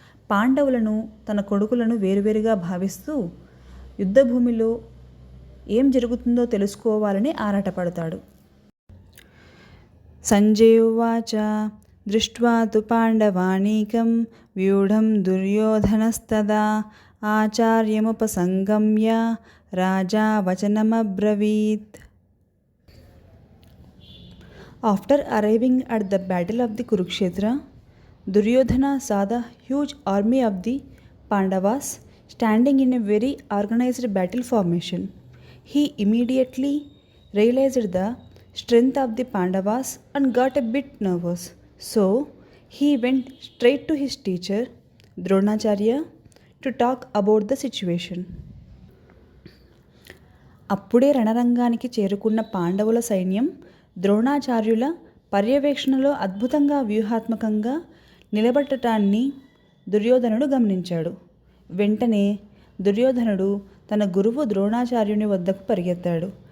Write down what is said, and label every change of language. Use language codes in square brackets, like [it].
[te] పాండవులను, తన కొడుకులను వేరువేరుగా భావిస్తూ యుద్ధభూమిలో ఏం జరుగుతుందో తెలుసుకోవాలని ఆరాటపడతాడు. [sa] సంజయోవాచ దృష్ట్వా తు పాండవానీకం వ్యూఢం దుర్యోధనస్తదా ఆచార్యముపసంగమ్య రాజా వచనమబ్రవీత్. [en] After arriving at the battle of the Kurukshetra, Duryodhana saw the huge army of the Pandavas standing in a very organized battle formation. He immediately realized the strength of the Pandavas and got a bit nervous. So, he went straight to his teacher, Dronacharya, to talk about the situation. [te] అప్పుడే రణరంగానికి చేరుకున్న పాండవుల సైన్యం ద్రోణాచార్యుల పర్యవేక్షణలో అద్భుతంగా వ్యూహాత్మకంగా నిలబడటాన్ని దుర్యోధనుడు గమనించాడు. వెంటనే దుర్యోధనుడు తన గురువు ద్రోణాచార్యుని వద్దకు పరిగెత్తాడు.